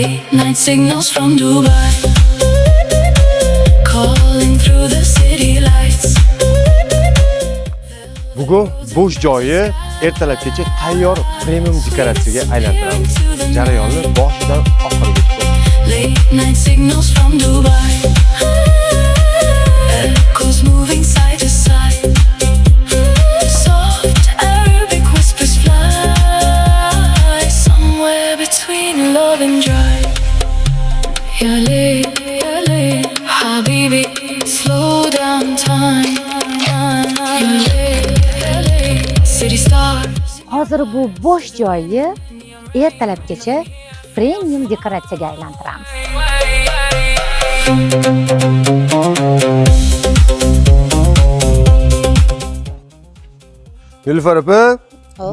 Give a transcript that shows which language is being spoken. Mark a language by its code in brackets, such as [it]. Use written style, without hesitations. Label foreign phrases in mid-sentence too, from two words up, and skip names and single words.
[en] night signals from Dubai, calling through the city lights. [uz] Bugun bo'sh joyi ertalabgacha tayyor premium dekoratsiyaga aylantiramiz. Jarayonni boshidan oxirigacha ko'ring. [en] Late night signals from Dubai, echoes moving side to side. Soft Arabic whispers fly somewhere between love and drive. Ya late, Habibi, slow down time. Ya late, city stars. [uz] Hozir bu bo'sh joyni ertalabgacha premium dekoratsiyaga aylantiramiz. Nilufar opa, Xo'p,